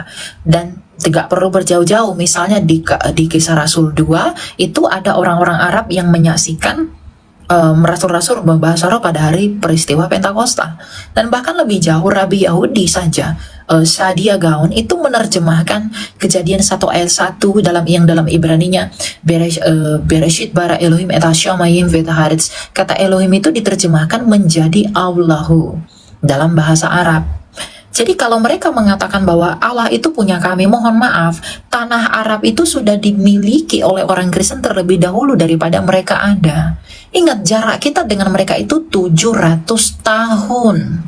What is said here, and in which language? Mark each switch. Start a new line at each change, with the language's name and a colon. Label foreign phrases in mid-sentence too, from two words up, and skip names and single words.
Indonesian: Dan tidak perlu berjauh-jauh, misalnya di Kisah Rasul 2 itu ada orang-orang Arab yang menyaksikan rasul-rasul berbahasa Arab pada hari peristiwa Pentakosta. Dan bahkan lebih jauh, Rabi Yahudi saja, Sadia Gaon itu menerjemahkan Kejadian 1 ayat 1 dalam Ibraninya,
Hebrew: בראשית ברא אלהים את השמים ואת הארץ.
Indonesian: Kata Elohim itu diterjemahkan menjadi Allahu dalam bahasa Arab. Jadi kalau mereka mengatakan bahwa Allah itu punya kami, mohon maaf, tanah Arab itu sudah dimiliki oleh orang Kristen terlebih dahulu daripada mereka ada. Ingat, jarak kita dengan mereka itu 700 tahun.